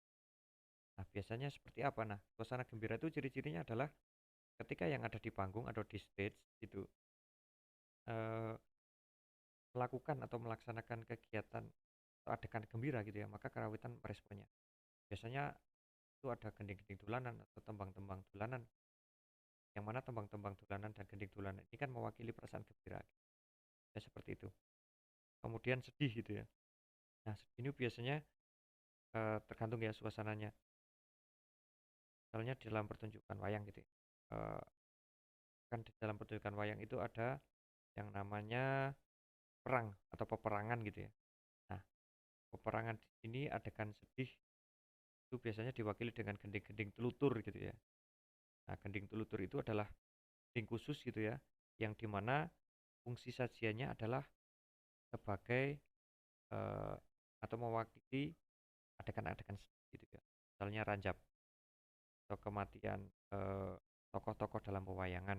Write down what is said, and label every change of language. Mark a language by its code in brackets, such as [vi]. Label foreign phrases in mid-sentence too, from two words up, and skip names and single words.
[id] Nah, biasanya seperti apa? Nah, suasana gembira itu ciri-cirinya adalah ketika yang ada di panggung atau di stage itu eh, melakukan atau melaksanakan kegiatan atau adegan gembira gitu ya, maka karawitan meresponnya. Biasanya itu ada gending-gending dolanan atau tembang-tembang dolanan, yang mana tembang-tembang dolanan dan gending dolanan ini kan mewakili perasaan gembira. Ya seperti itu. Kemudian sedih gitu ya. Nah, sedih ini biasanya tergantung ya suasananya. Misalnya di dalam pertunjukan wayang gitu ya. Eh, kan di dalam pertunjukan wayang itu ada yang namanya perang atau peperangan gitu ya. Nah, peperangan di sini adegan sedih itu biasanya diwakili dengan gending-gending telutur gitu ya. Nah, gending telutur itu adalah gending khusus gitu ya, yang dimana fungsi sajiannya adalah sebagai eh, atau mewakili adegan-adegan sedih gitu ya. Misalnya ranjab atau kematian eh, tokoh-tokoh dalam pewayangan.